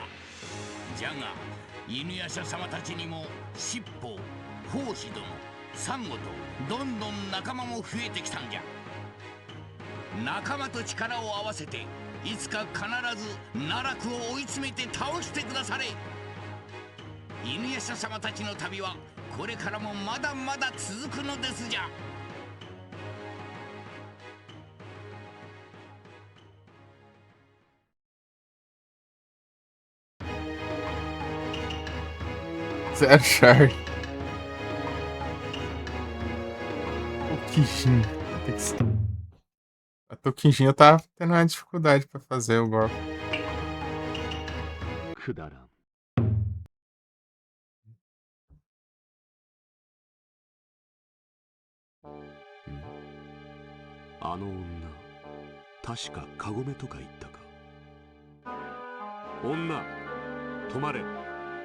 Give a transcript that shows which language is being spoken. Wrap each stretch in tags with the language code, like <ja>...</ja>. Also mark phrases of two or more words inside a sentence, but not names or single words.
<ja>じゃが犬夜叉様たちにも七宝法師殿サンゴとどんどん仲間も増えてきたんじゃ。仲間と力を合わせていつか必ず奈落を追い詰めて倒してくだされ。犬夜叉様たちの旅はこれからもまだまだ続くのですじゃ。</ja> <en>Zero Shard.</en> <pt>O Kishin. A Tokijin eu tava tendo uma dificuldade pra fazer o golpe. Kudaran.</pt> <ja>あの女、確かカゴメとか言ったか。女、止まれ。</ja>